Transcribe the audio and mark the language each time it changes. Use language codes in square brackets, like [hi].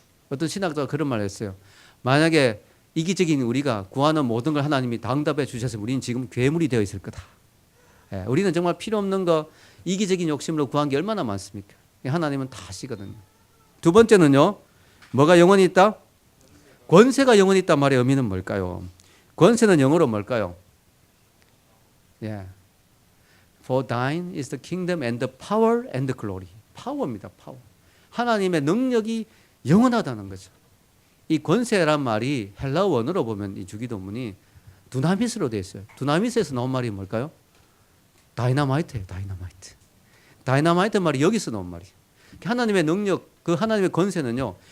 [ko] 어떤 신학자가 그런 말을 했어요. 만약에 이기적인 우리가 구하는 모든 걸 하나님이 다 응답해 주셨으면 우리는 지금 괴물이 되어 있을 거다. 우리는 정말 필요 없는 거 이기적인 욕심으로 구한 게 얼마나 많습니까? 하나님은 다 아시거든요. 두 번째는요. 뭐가 영원히 있다? 권세가 영원히 있단 말의 의미는 뭘까요? 권세는 영어로 뭘까요? [en] For thine is the kingdom and the power and the glory. [ko] 파워입니다. 파워. 하나님의 능력이 영원하다는 거죠. 이 권세란 말이 헬라어 원어로 보면 이 주기도문이 두나미스로 되어 있어요. 두나미스에서 나온 말이 뭘까요? 다이너마이트예요. 다이너마이트. 다이너마이트 말이 여기서 나온 말이에요. 하나님의 능력, 그 하나님의 권세는요.